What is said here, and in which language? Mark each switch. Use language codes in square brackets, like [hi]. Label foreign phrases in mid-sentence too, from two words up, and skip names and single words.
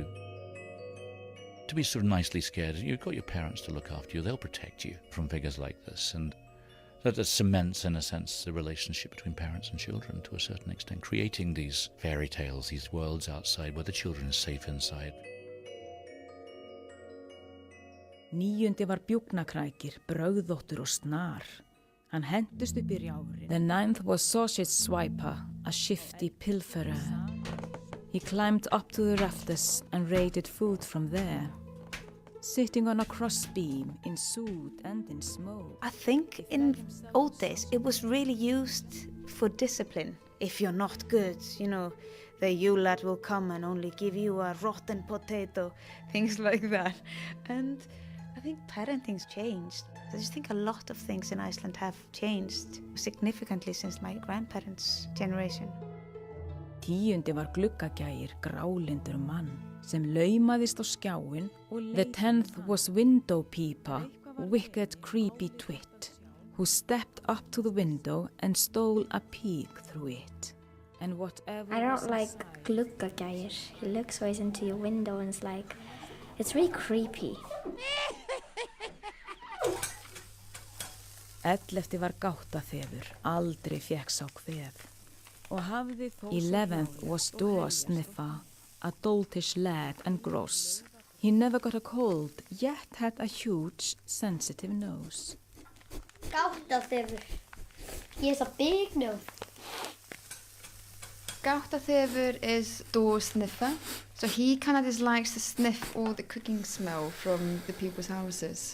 [en] To be sort of nicely scared, you've got your parents to look after you. They'll protect you from figures like this. And that cements, in a sense, the relationship between parents and children to a certain extent, creating these fairy tales, these worlds outside where the children are safe inside. 9. [is] var bjúknakrækir, brögðóttur og snar. Hann hentist upp í rjáfrið. [en] The 9th was sausage swiper, a shifty pilferer. He climbed up to the rafters and raided food from there. Sitting on a crossbeam in soot and in smoke. I think in old days it was really used for discipline. If you're not good, the Yule Lad will come and only give you a rotten potato, things like that. And I think parenting's changed. I just think a lot of things in Iceland have changed significantly since my grandparents' generation. 10. [is] var gluggagægir, grályndur mann, sem laumaðist á skjáin og [en] The 10th was window peeper, wicked creepy twit, who stepped up to the window and stole a peek through it. And whatever I don't like gluggagægir. He looks always into your window and it's really creepy. 11. [is] var gáttaþefur, aldrei fékk sá kveð. [en] 11th was door sniffer, a doltish lad and gross. He never got a cold, yet had a huge, sensitive nose. Gáttaþefur. He has a big nose. Gáttaþefur is door sniffer, so he kind of just likes to sniff all the cooking smell from the people's houses.